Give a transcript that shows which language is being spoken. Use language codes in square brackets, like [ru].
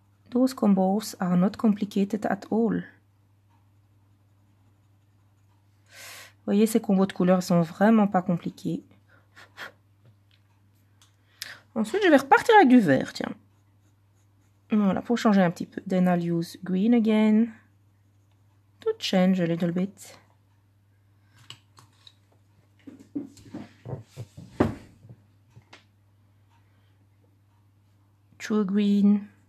[en] Those combos are not complicated at all. [fr] Vous voyez, ces combos de couleurs sont vraiment pas compliqués. Ensuite, je vais repartir avec du vert, tiens. Voilà, pour changer un petit peu. [en] Then I'll use green again. To change a little bit. True green.